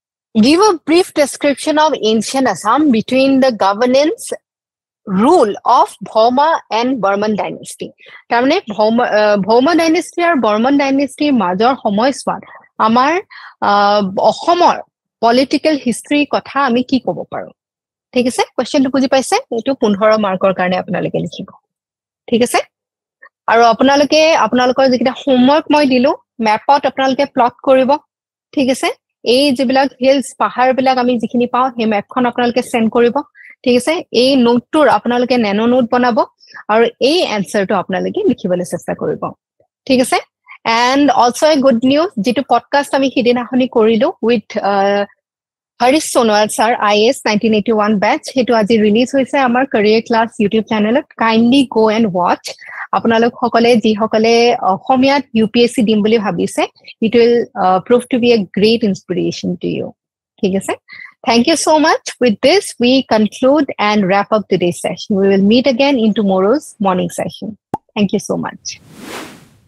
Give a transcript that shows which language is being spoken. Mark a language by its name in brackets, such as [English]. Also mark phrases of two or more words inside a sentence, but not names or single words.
[English] Give a brief description of ancient Assam between the governance rule of Bhoma and Burman dynasty. [Assamese] তাৰমানে [English] Bhoma dynasty [Assamese] আৰু [English] Burman dynasty [Assamese] মাজৰ সময়ছোৱাত আমাৰ অসমৰ [English] political history [Assamese] কথা আমি কি ক'ব পাৰো ঠিক আছে কোৱেশ্চনটো বুজি পাইছে এটো 15 মাৰ্কৰ কাৰণে আপোনালোকে লিখিব ঠিক আছে আৰু আপোনালোকৰ যেটা হোমৱৰ্ক মই দিলো মেপত আপোনালোকে প্লট কৰিব ঠিক আছে এই যেবিলাক হিলস পাহাৰ বিলাক আমি যিখিনি পাও হে মেপখন আপোনালোকে সেন্ড কৰিব ঠিক আছে এই নোটটোৰ আপোনালোকে নেনো নোট বনাব আৰু এই এনসাৰটো আপোনালোকে লিখিবলৈ চেষ্টা কৰিব ঠিক আছে [English] and also a good news [Assamese] যেটো পডকাষ্ট আমি হিদিনাখনি কৰিলো with Harish Sonowal [English] sir IAS 1981 batch [Assamese] হেতু আজি ৰিলিজ হৈছে আমাৰ [English] career class YouTube channel kindly go and watch [Assamese] আপোনালোক সকলে যি সকলে অসমীয়াত UPSC দিম বুলি ভাবিছে [English] it will prove to be a great inspiration to you [Assamese] ঠিক আছে [English] thank you so much with this we conclude and wrap up today's session we will meet again in tomorrow's morning session thank you so much